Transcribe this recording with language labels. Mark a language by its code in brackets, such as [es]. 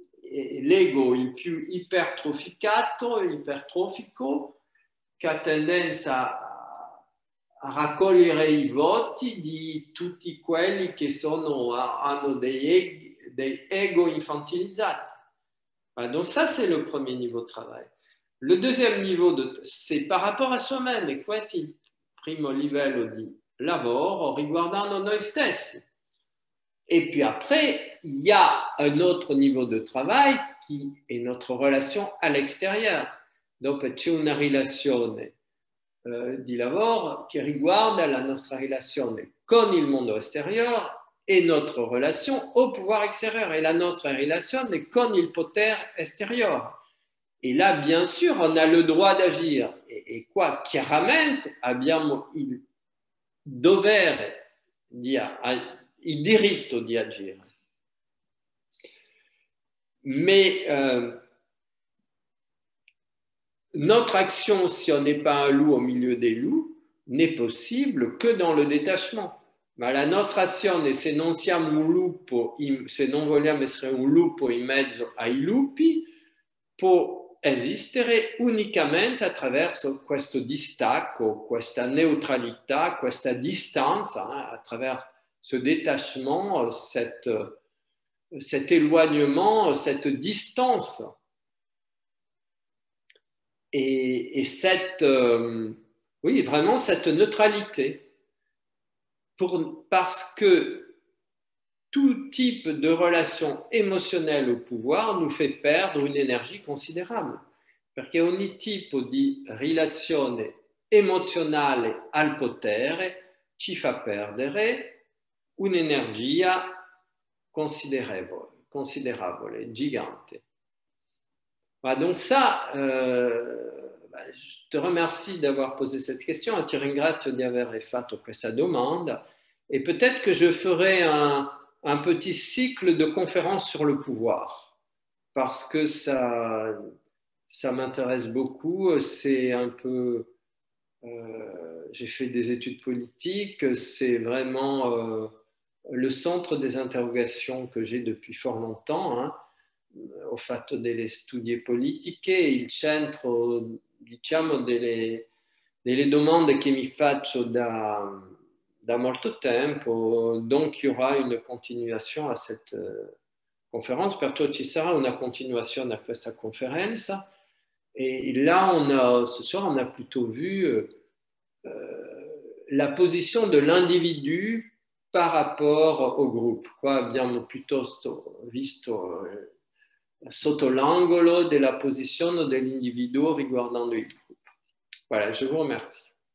[it] L'ego il più ipertroficato, ipertrofico, che ha tendenza a raccogliere i voti di tutti quelli che hanno dei ego infantilizzati. [fr] Voilà, donc ça, c'est le premier niveau de travail. Le deuxième niveau, c'est par rapport a soi-même. [it] E questo è il primo livello di lavoro riguardando noi stessi. [fr] Et puis après, il y a un autre niveau de travail qui est notre relation à l'extérieur. [it] Donc, c'è una relazione di lavoro che riguarda la nostra relazione con il mondo esteriore [fr] et notre relation au pouvoir extérieur et la notre relation [it] con il potere extérieur. [fr] Et là, bien sûr, on a le droit d'agir. [it] Et qua, chiaramente, abbiamo il dovere il diritto di agire. [fr] Mais notre action, si on n'est pas un loup au milieu des loups, n'est possible que dans le détachement. [it] Ma la nostra azione, se non siamo un lupo, se non vogliamo essere un lupo in mezzo ai lupi, può esistere unicamente attraverso questo distacco, questa neutralità, questa distanza, attraverso [fr] ce détachement, cet éloignement, cette distance et cette, oui, vraiment cette neutralité. Parce que tout type de relation émotionnelle au pouvoir nous fait perdre une énergie considérable. [it] Perché ogni tipo di relazione emozionale al potere ci fa perdere un'energia considérable, gigante. [fr] Voilà, donc ça, je te remercie d'avoir posé cette question, [it] ti ringrazio di aver fatto questa domanda [fr] et peut-être que je ferai un petit cycle de conférences sur le pouvoir parce que ça m'intéresse beaucoup, c'est un peu, j'ai fait des études politiques, c'est vraiment le centre des interrogations que j'ai depuis fort longtemps, [it] ho fatto delle studie politiche, il centro, diciamo, delle domande che mi faccio da molto tempo, [fr] donc il y aura une continuation à cette conférence, [it] perciò ci sarà una continuazione a questa conferenza. [fr] Et là, ce soir, on a plutôt vu la position de l'individu par rapport au groupe. [it] Qua abbiamo piuttosto visto sotto l'angolo della posizione dell'individuo riguardando il gruppo. [fr] Voilà, je vous remercie.